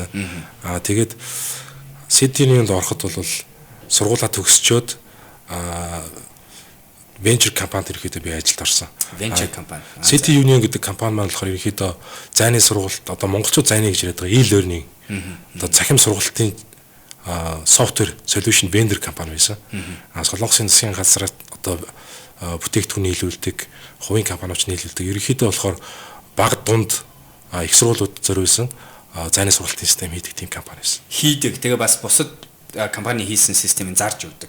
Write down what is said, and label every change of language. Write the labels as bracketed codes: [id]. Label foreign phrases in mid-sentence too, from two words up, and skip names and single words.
[mn] Тэгээд City Union-д ороход бол сургуулаа төгсчөөд venture компанид ерөнхийдөө би ажилд орсон. Venture компани. City Union гэдэг компани маань болохоор ерөнхийдөө зайны сургалт одоо монголчууд зайны гэж яриад байгаа e-learning одоо цахим сургалтын [en] software solution vendor [mn] компани байсан. Солонгосын засгийн газраас одоо бүтээгдэхүүн нийлүүлдэг, хувийн компаниуч нийлүүлдэг. Ерөнхийдөө болохоор бага дунд их сургуулиуд зориулсан зайны сургалтын систем хийдэг тийм компани байсан. Хийдэг. Тэгээ бас бусад компани хийсэн системийг зарж өгдөг.